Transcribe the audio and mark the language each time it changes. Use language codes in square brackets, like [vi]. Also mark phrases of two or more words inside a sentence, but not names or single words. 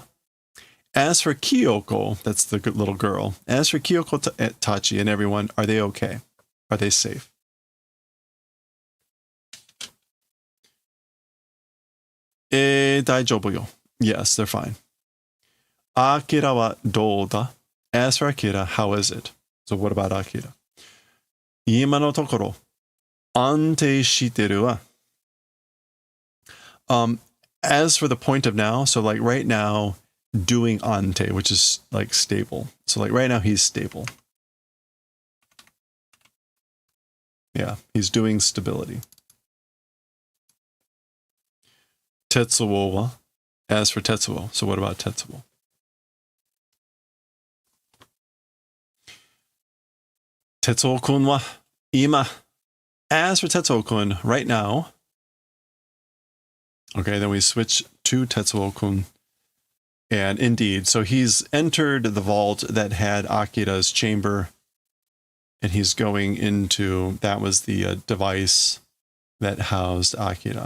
[en] As for Kyoko, that's the little girl. As for [ja] 京子たち [en] and everyone, are they okay? Are they safe? [ja] 大丈夫よ. [en] Yes, they're fine. [ja] アキラはどうだ? [en] As for Akira, how is it? So what about Akira? [ja] 今のところ、安定してるわ. [en] As for the point of now, so like right now, doing ante, which is like stable. So like right now, he's stable. Yeah, he's doing stability. [ja] 鉄雄は? [en] As for Tetsuo, so what about Tetsuo? [ja] 鉄雄くんは今. [en] As for Tetsuo-kun, right now. Okay, then we switch to Tetsuo-kun. And indeed, so he's entered the vault that had Akira's chamber. And he's going into, that was the device that housed Akira.